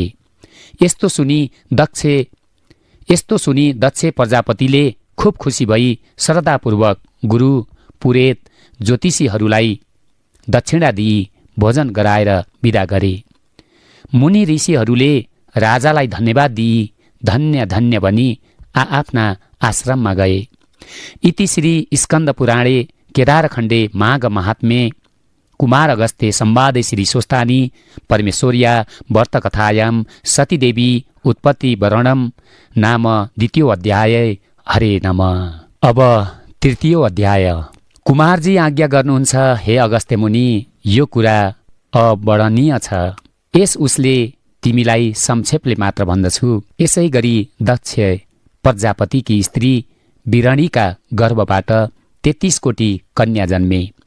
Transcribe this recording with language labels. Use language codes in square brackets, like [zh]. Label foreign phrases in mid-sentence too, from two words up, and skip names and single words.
[ne] यस्तो सुनि दक्ष प्रजापतिले खुब खुसी भई श्रद्धापूर्वक गुरु पुरेत ज्योतिषीहरूलाई दक्षिणा दिई भोजन गराएर विदा गरे। मुनि ऋषिहरूले राजालाई धन्यवाद दिई धन्य धन्य भनी आफ्ना आश्रममा गए। [sa] इति श्री स्कन्द पुराणे केदारखण्डे माघ महात्म्ये कुमार अगस्त्य संवादे श्री स्वस्तानी परमेश्वर्या व्रतकथायां सतीदेवी उत्पत्ति वर्णनम नाम 2 अध्याय। हरे नमः। [ne] अब तृतीय अध्याय। कुमारजी आज्ञा गर्नुहुन्छ हे अगस्त्य मुनि, यो कुरा अवर्णनीय छ। यस उसले तिमीलाई संक्षेपले मात्र भन्दछु। यसै गरी दक्ष प्रजापतिकी स्त्री बिरणीका गर्भबाट 33 कोटी कन्या जन्मे।